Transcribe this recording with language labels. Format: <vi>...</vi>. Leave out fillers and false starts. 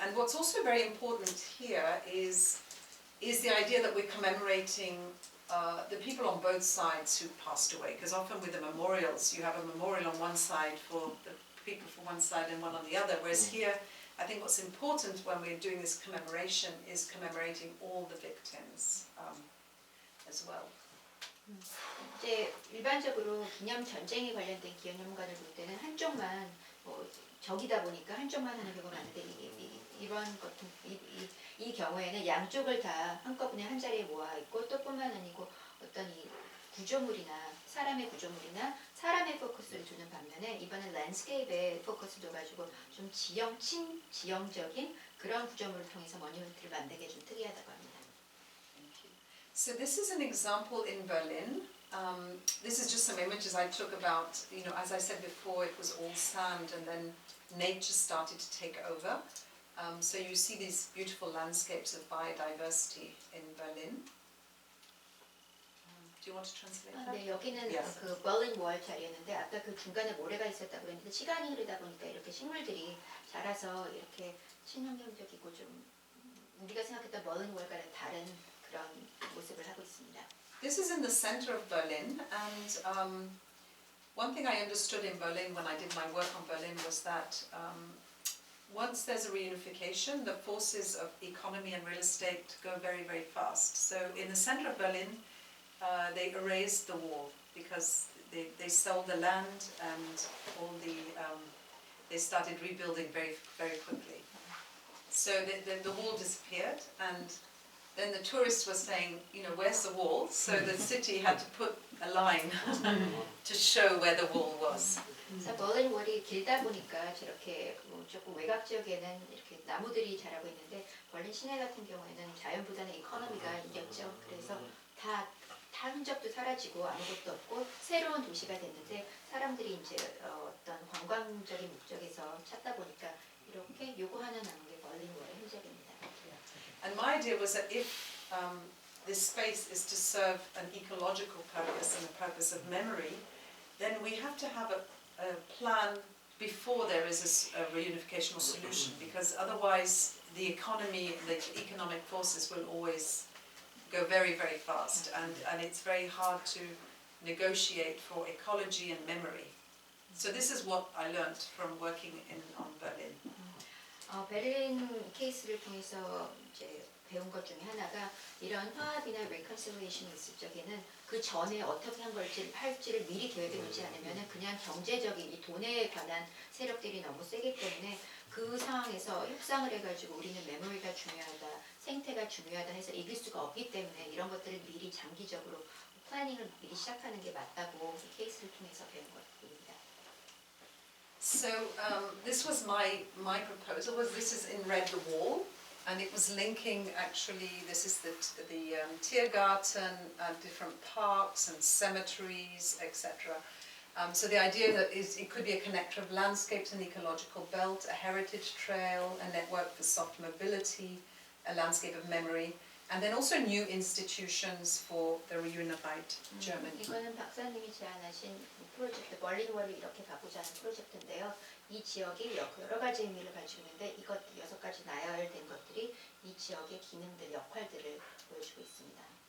<en>And what's also very important here is the idea that we're commemorating the people on both sides who passed away, because often with the memorials you have a memorial on one side for the people for one side and one on the other, whereas here I think what's important when we're doing this commemoration is commemorating all the victims as well.</en> <ko>이제 일반적으로 기념 전쟁에 관련된 기념관을 볼 때는 한쪽만 적이다 보니까 한쪽만 하는 경우가 많은데, 이런 같은 이 경우에는 양쪽을 다 한꺼번에 한 자리에 모아 있고, 또 뿐만 아니고 어떤 이 구조물이나 사람의 구조물이나 사람의 포커스를 두는 반면에, 이번엔 랜드스케이프에 포커스를 둬가지고 좀 친지형적인 그런 구조물을 통해서 모니먼트를 만들게 좀 특이하다고 합니다.</ko> <en>So this is an example in Berlin. This is just some images I took about, as I said before, it was all sand, and then nature started to take over. So you see these beautiful landscapes of biodiversity in Berlin. Do you want to translate that?</en> <ko>네, 여기는</ko> <en>Yes.</en> <ko>그 버린 월 자리였는데, 아까 그 중간에 모래가 있었다고 그랬는데, 시간이 흐르다 보니까 이렇게 식물들이 자라서 이렇게 친환경적이고 좀 우리가 생각했던 버린 월과는 다른 그런 모습을 하고 있습니다.</ko> <en>This is in the center of Berlin, and one thing I understood in Berlin when I did my work on Berlin was that once there's a reunification, the forces of economy and real estate go very, very fast. So in the center of Berlin, they erased the wall because they sold the land, and all they started rebuilding very, very quickly. So the wall disappeared, and then the tourists were saying, where's the wall? So the city had to put a line to show where the wall was.</en> <ko>그래서 버린 월이 길다 보니까 저렇게 조금 외곽 지역에는 이렇게 나무들이 자라고 있는데, 버린 시내 같은 경우에는 자연보다는 이코노미가 이겼죠. 그래서 다 흔적도 사라지고 아무것도 없고 새로운 도시가 됐는데, 사람들이 이제 어떤 관광적인 목적에서 찾다 보니까 이렇게 요거 하나 남은 게 버린 월의 흔적입니다.</ko> <en>And my idea was that if this space is to serve an ecological purpose and a purpose of memory, then we have to have a plan before there is a reunification or solution, because otherwise the economy, the economic forces will always go very, very fast, and it's very hard to negotiate for ecology and memory. So this is what I learned from working on Berlin.</en> <ko>베를린 케이스를 통해서 이제 배운 것 중에 하나가 이런 화합이나 reconciliation이 있을 적에는 그 전에 어떻게 할지를 미리 계획해 놓지 않으면 그냥 경제적인 이 돈에 관한 세력들이 너무 세기 때문에 그 상황에서 협상을 해가지고 우리는 메모리가 중요하다, 생태가 중요하다 해서 이길 수가 없기 때문에 이런 것들을 미리 장기적으로 플래닝을 미리 시작하는 게 맞다고 이 케이스를 통해서 배운 것입니다.</ko> <en>So this was my proposal. This is in red, the wall, and it was linking actually. This is the Tiergarten, different parks and cemeteries, etc. So the idea that it could be a connector of landscapes and ecological belt, a heritage trail, a network for soft mobility, a landscape of memory, and then also new institutions for the reunified Germany.</en> <ko>이거는 박사님이 제안하신 프로젝트, 멀린월을 이렇게 가보자 하는 프로젝트인데요. 이 지역이 여러 가지 의미를 가지고 있는데 이것 6가지 나열된 것들이 이 지역의 기능들, 역할들을 보여주고 있습니다.</ko>